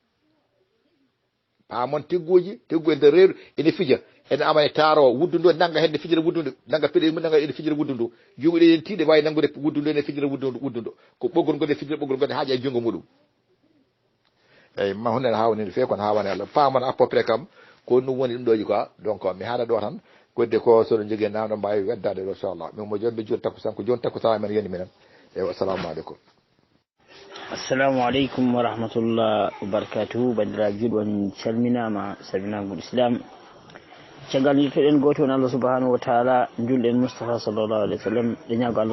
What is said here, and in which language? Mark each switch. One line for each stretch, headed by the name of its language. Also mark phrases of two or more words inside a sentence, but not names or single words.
Fula: pamon tiggu e nder reedu ene fija ene amane taaro wuddu ndu nanga hen ne fijira wuddu ndu nanga peɗeɗi mum nanga ene fijira wuddu ndu juuɓe ɗe en tiiɗe wawi nangude wuddu ndu ene fijira wuddu ndu ko ɓoggol ngol e fijira ɓoggol ngol haaƴa e junngo muɗum eyyi ma hunde ne hawni fewi kono hawani Allah pamon
French: à peu près
Fula: kam ko ɗum woni ɗum ɗoji quoi donc mi haala ɗo tan kodde ko soɗo jogui namɗo mbawi weddade ɗo inchallah min mo joni ɓe juuri takkusan ko joni takkusan men yoni minen eyyi
Arabic: السلام عليكم السلام عليكم ورحمة الله وبركاته
Fula: bandiraɓe juuɗe on calminama salminagol islam caggal yittoɗen goto on Allah
Arabic: سبحانه وتعالى
Fula: julɗen Moustapha
Arabic: صلى الله عليه وسلم
Fula: ɗe ñaago Allah